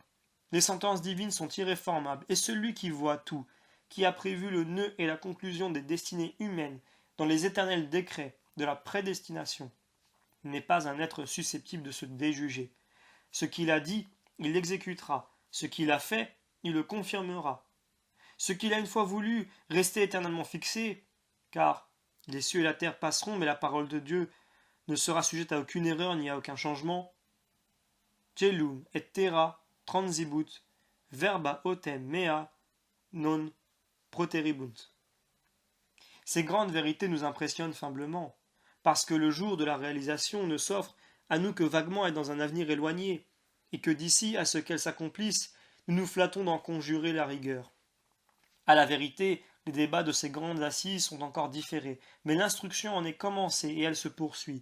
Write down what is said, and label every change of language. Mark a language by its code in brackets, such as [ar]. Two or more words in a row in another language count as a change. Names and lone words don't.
[fr] Les sentences divines sont irréformables, et celui qui voit tout, qui a prévu le nœud et la conclusion des destinées humaines dans les éternels décrets de la prédestination, n'est pas un être susceptible de se déjuger. Ce qu'il a dit, il l'exécutera. Ce qu'il a fait, il le confirmera. Ce qu'il a une fois voulu rester éternellement fixé, car les cieux et la terre passeront, mais la parole de Dieu ne sera sujette à aucune erreur ni à aucun changement. [la] Celum et terra transibut, verba autem mea non proteribunt. [fr] Ces grandes vérités nous impressionnent faiblement, parce que le jour de la réalisation ne s'offre à nous que vaguement et dans un avenir éloigné, et que d'ici à ce qu'elles s'accomplissent, nous nous flattons d'en conjurer la rigueur. À la vérité, les débats de ces grandes assises sont encore différés, mais l'instruction en est commencée et elle se poursuit.